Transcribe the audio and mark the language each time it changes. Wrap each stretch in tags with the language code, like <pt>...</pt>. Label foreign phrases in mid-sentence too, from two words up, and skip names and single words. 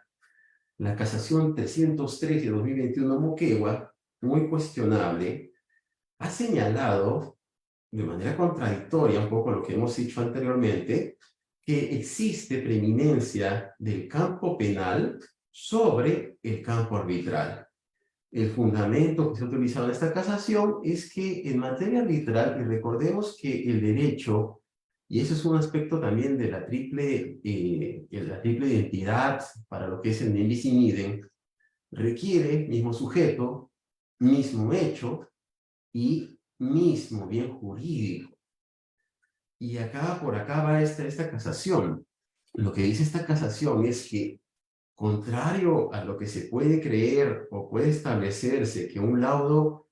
<es>La casación 303 de 2021 Moquegua, muy cuestionable, ha señalado de manera contradictoria, un poco lo que hemos dicho anteriormente, que existe preeminencia del campo penal sobre el campo arbitral. El fundamento que se ha utilizado en esta casación es que en materia arbitral, y recordemos que el derecho, y eso es un aspecto también de la triple identidad para lo que es el</es> <la>ne bis in idem,</la> <es>requiere mismo sujeto, mismo hecho y mismo bien jurídico. Y acá, por acá va esta casación. Lo que dice esta casación es que, contrario a lo que se puede creer o puede establecerse que un laudo</es>